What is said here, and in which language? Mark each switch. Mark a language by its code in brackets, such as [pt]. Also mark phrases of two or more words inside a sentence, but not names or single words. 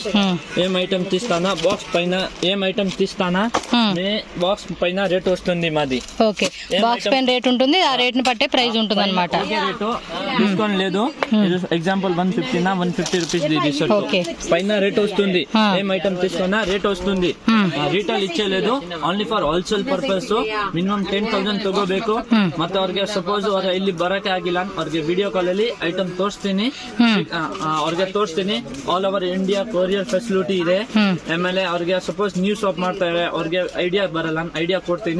[te] ఏం ఐటమ్ తీస్తానా బాక్స్ పైన ఏం ఐటమ్ తీస్తానా బాక్స్ పైన రేట్ వస్తుంది మాది. [en] okay box [te] పైన రేట్ ఉంటుంది, ఆ రేట్ ని పట్టే ప్రైస్ ఉంటుంది అనమాట. డిస్కౌంట్ లేదు. ఎగ్జాంపుల్ 150 నా 150 రూపీస్ పైన రేట్ వస్తుంది. ఏం ఐటమ్ తీసుకున్నా రేట్ వస్తుంది. [en] ರಿಟೇಲ್ ಇಚ್ಚೇలేదు only for wholesale purpose minimum 10,000 ತಗೋಬೇಕು. [kn] ಮತ್ತೆ ಅವ್ರಿಗೆ ಸಪೋಸ್ ಅವ್ರ ಇಲ್ಲಿ ಬರಕ್ಕೆ ಆಗಿಲ್ಲ ಅವ್ರಿಗೆ [en] video call [kn] ಅಲ್ಲಿ ಐಟಮ್ ತೋರಿಸ್ತೀನಿ, ಅವ್ರಿಗೆ ತೋರಿಸ್ತೀನಿ. [en] all over India courier facility ಇದೆ. [kn] ಆಮೇಲೆ ಅವ್ರಿಗೆ ಸಪೋಸ್ [en] new shop [kn] ಮಾಡ್ತಾರೆ, ಅವ್ರಿಗೆ ಐಡಿಯಾ ಬರಲ್ಲ, ಐಡಿಯಾ ಕೊಡ್ತೀನಿ.